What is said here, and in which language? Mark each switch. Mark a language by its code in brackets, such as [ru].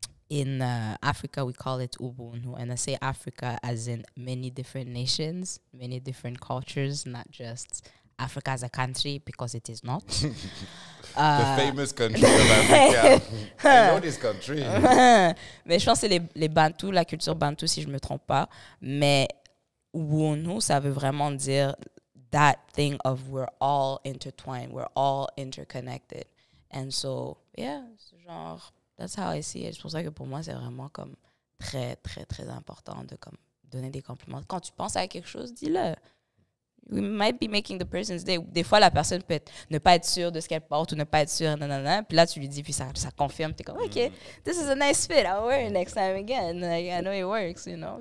[en] In Africa, we call it Ubuntu. And I say Africa as in many different nations, many different cultures, not just Africa as a country, because it is not. The famous country of Africa. I know this country. [fr] Mais je pense que c'est les Bantous, la culture Bantou, si je ne me trompe pas. Mais Ubuntu, ça veut vraiment dire [en] that thing of we're all intertwined, we're all interconnected. And so, yeah, [fr] c'est genre, [en] that's how I see it. [fr] C'est pour ça que pour moi, c'est vraiment comme très, très, très important de comme donner des compliments. Quand tu penses à quelque chose, dis-le. [en] we might be making the person's day. [fr] Des fois, la personne peut ne pas être sûre de ce qu'elle porte ou ne pas être sûre, nanana. Puis là, tu lui dis, puis ça confirme. T'es comme, [en] OK, this is a nice fit. I'll wear it next time again. Like, I know it works, you know.